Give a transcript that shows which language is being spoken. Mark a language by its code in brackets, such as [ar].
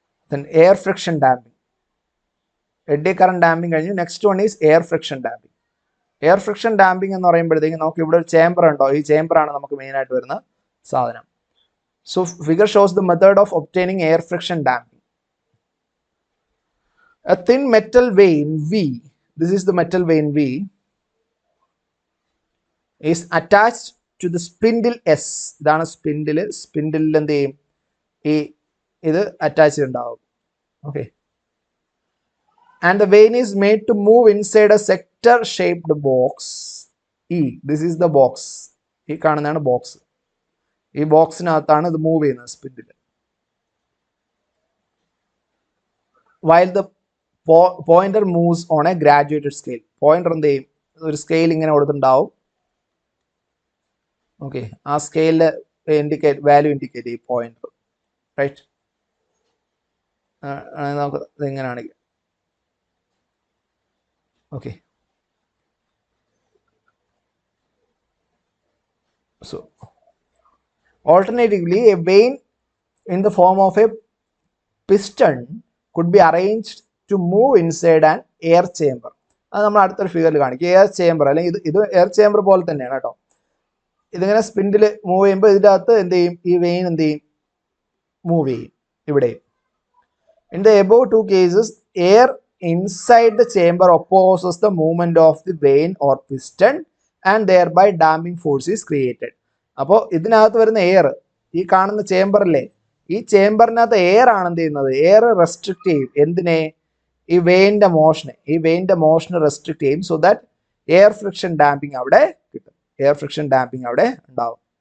[en] Then air friction damping. [ml] Eddy current damping കഴിഞ്ഞു. [en] Next one is air friction damping. [ml] Air friction damping എന്ന് പറയുമ്പോഴത്തേക്കും നമുക്ക് ഇവിടെ ഒരു ചേംബർ ഉണ്ടോ, ഈ ചേംബറാണ് നമുക്ക് മെയിൻ ആയിട്ട് വരുന്ന സാധനം. [en] So figure shows the method of obtaining air friction damping. A thin metal vein V, this is the metal vein V, is attached to the spindle S. [ml] ഇതാണ് സ്പിൻഡിൽ. സ്പിൻഡിലിൽ എന്ത് ചെയ്യും, ഇത് അറ്റാച്ച് ചെയ്തിട്ടുണ്ടാവും. [en] Okay, and the vein is made to move inside a sector shaped box E. This is the box. [ml] ഈ കാണുന്നതാണ് box. ഈ ബോക്സിനകത്താണ് ഇത് move ചെയ്യുന്നത് spindle. [en] while the pointer moves on a graduated scale. [ml] Pointer എന്ത് ചെയ്യും, ഒരു scale ഇങ്ങനെ കൊടുത്തിട്ടുണ്ടാവും. ഓക്കെ, ആ സ്കെയിലിൽ ഇൻഡിക്കേറ്റ് വാല്യൂ ഇൻഡിക്കേറ്റ് ചെയ്യും പോയിന്റർ, റൈറ്റ്. നമുക്ക് ഇതെങ്ങനെയാണെങ്കിൽ okay. [en] So alternatively, a vein in the form of a piston could be arranged to move inside an air chamber. [ml] അത് നമ്മൾ അടുത്തൊരു ഫിഗറിൽ കാണിക്കും. എയർ ചേംബർ അല്ലെങ്കിൽ ഇത് എയർ ചേംബർ പോലെ തന്നെയാണ് കേട്ടോ. ഇതിങ്ങനെ സ്പിൻഡിൽ മൂവ് ചെയ്യുമ്പോൾ ഇതിൻ്റെ അകത്ത് എന്ത് ചെയ്യും, ഈ വെയിൻ എന്ത് ചെയ്യും, മൂവ് ചെയ്യും ഇവിടെ. [en] In the above two cases, air inside the chamber opposes the movement of the vein or piston and thereby damping force is created. [ml] അപ്പോൾ ഇതിനകത്ത് വരുന്ന എയർ, ഈ കാണുന്ന ചേംബറിലെ ഈ ചേംബറിനകത്ത് എയർ ആണ് എന്ത് ചെയ്യുന്നത്, എയർ റെസ്ട്രിക്ട് ചെയ്യും എന്തിനെ, ഈ വെയിൻ്റെ മോഷനെ റെസ്ട്രിക്ട് ചെയ്യും. So that air friction damping അവിടെ കിട്ടും, എയർ ഫ്രിക്ഷൻ ഡാമ്പിങ് അവിടെ ഉണ്ടാവും.